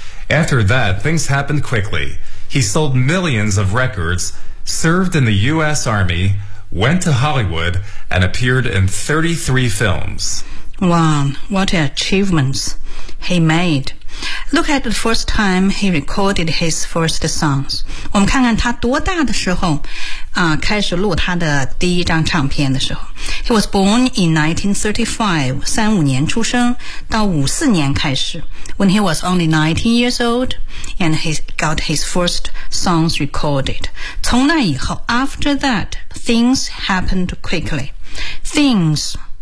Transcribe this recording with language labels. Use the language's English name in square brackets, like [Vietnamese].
[English] After that, things happened quickly. He sold millions of records, served in the U.S. Army, went to Hollywood, and appeared in 33 films. Wow, what achievements he made. Look at the first time he recorded his first songs. [Chinese] 我们看看他多大的时候、开始录他的第一张唱片的时候。 [English] He was born in 1935, [Chinese] 35年出生到54年开始 [English] when he was only 19 years old and he got his first songs recorded. [Chinese] 从那以后 [English] after that, things happened quickly. Things...